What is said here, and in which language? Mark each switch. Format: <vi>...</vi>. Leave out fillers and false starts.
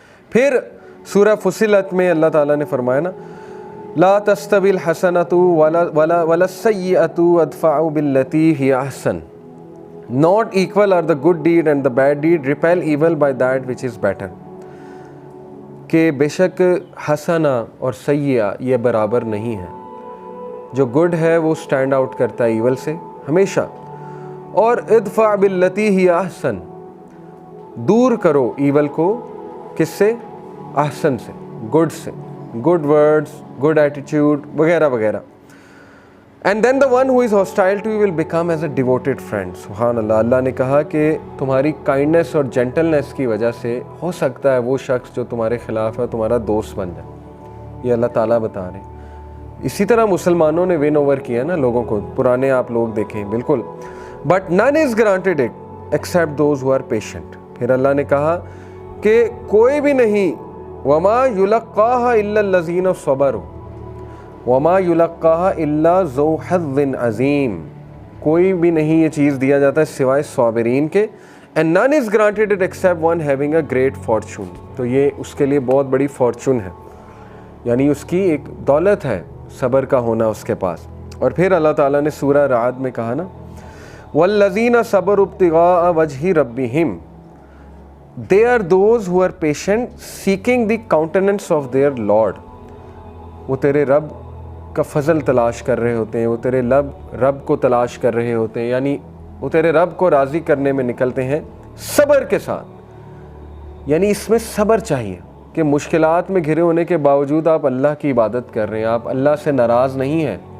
<ur>پھر سورہ فصلت میں اللہ تعالیٰ نے فرمایا نا</ur> <ar>لا تستوی الحسنۃ ولا السیئۃ ادفع باللتی ہی احسن.</ar> <en>Not equal are the good deed and the bad deed. Repel evil by that which is better.</en> <ur>کہ بے شک حسنہ اور سیئہ یہ برابر نہیں ہے. جو گڈ ہے وہ سٹینڈ آؤٹ کرتا ہے ایول سے ہمیشہ. اور</ur> <ar>ادفع باللتی ہی احسن,</ar> <ur>دور کرو ایول کو کس سے؟ احسن سے, گڈ سے, گڈ ورڈز, گڈ ایٹیٹیوڈ وغیرہ وغیرہ.</ur> <en>And then the one who is hostile to you will become as a devoted friend.</en> <ar>سبحان اللہ.</ar> <ur>اللہ نے کہا کہ تمہاری کائنڈنس اور جینٹلنس کی وجہ سے ہو سکتا ہے وہ شخص جو تمہارے خلاف ہے تمہارا دوست بن جائے. یہ اللہ تعالیٰ بتا رہے ہیں. اسی طرح مسلمانوں نے ون اوور کیا نا لوگوں کو, پرانے آپ لوگ دیکھیں بالکل.</ur> <en>But none is granted it except those who are patient.</en> <ur>پھر اللہ نے کہا کہ کوئی بھی نہیں,</ur> <ar>وَمَا يُلَقَّاهَا إِلَّا الَّذِينَ صَبَرُوا وَمَا يُلَقَّاهَا إِلَّا ذُو حَظٍّ عَظِيمٍ.</ar> <ur>کوئی بھی نہیں یہ چیز دیا جاتا ہے سوائے صابرین کے.</ur> <en>And none is granted it except one having a great fortune.</en> <ur>تو یہ اس کے لیے بہت بڑی فارچون ہے, یعنی اس کی ایک دولت ہے صبر کا ہونا اس کے پاس. اور پھر اللہ تعالیٰ نے سورہ رعد میں کہا نا</ur> <ar>وَالَّذِينَ صَبَرُوا ابْتِغَاءَ وَجْهِ رَبِّهِمْ.</ar> <en>They are those who are patient seeking the countenance of their Lord.</en> <ur>وہ تیرے رب کا فضل تلاش کر رہے ہوتے ہیں, وہ تیرے رب کو تلاش کر رہے ہوتے ہیں, یعنی وہ تیرے رب کو راضی کرنے میں نکلتے ہیں صبر کے ساتھ. یعنی اس میں صبر چاہیے کہ مشکلات میں گھرے ہونے کے باوجود آپ اللہ کی عبادت کر رہے ہیں, آپ اللہ سے ناراض نہیں ہیں.</ur>